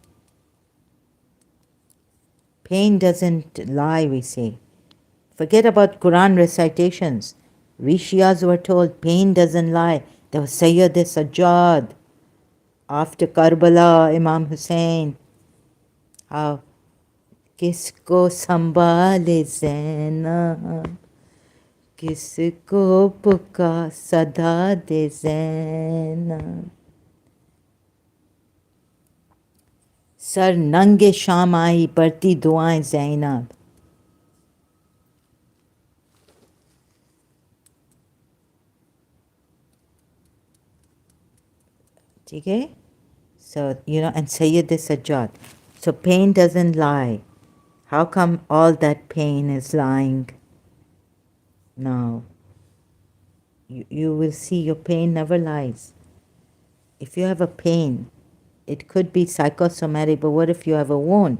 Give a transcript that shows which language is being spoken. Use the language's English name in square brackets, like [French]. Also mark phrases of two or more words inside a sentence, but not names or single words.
[English] Pain doesn't lie, we say. Forget about Quran recitations. We Shias were told pain doesn't lie. There was Sayyid Sajjad. After Karbala, Imam Hussein. How? [Urdu] کس کو سنبھالے زینب، کس کو پکا صدا دے زینب. سر ننگے شام آئی پڑھتی دعائیں زینب. ٹھیک ہے? [English] So, and Sayyid Sajjad. So pain doesn't lie. How come all that pain is lying? No. You will see your pain never lies. If you have a pain, it could be psychosomatic, but what if you have a wound?